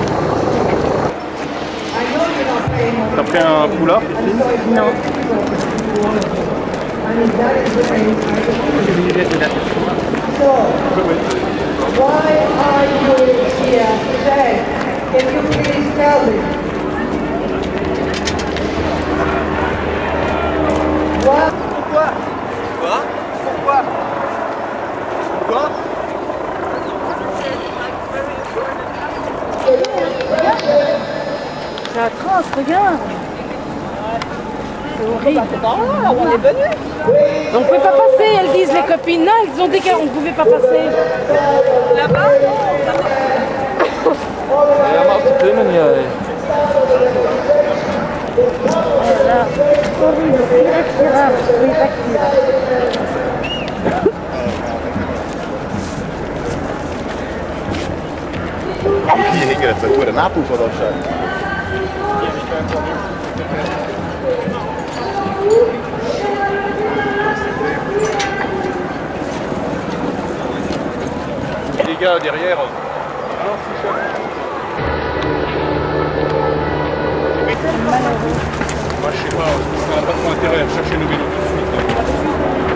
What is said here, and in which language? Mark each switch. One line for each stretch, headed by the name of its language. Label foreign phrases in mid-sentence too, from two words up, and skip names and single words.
French: T'as pris un foulard? Non.
English: Why are you here today? Can you please tell me? What?
French: Pourquoi? Pourquoi? C'est atroce, regarde. C'est horrible. On est venus. On ne peut pas passer, elles disent les copines. Non, elles ont dit qu'on ne pouvait pas passer. Là-bas? Voilà. Horrible, irrespirable.
Dutch: Hier ging het door de napoever of zo.
French: Les gars derrière. Moi je sais pas, on n'a pas trop intérêt à chercher nos vélos tout de suite.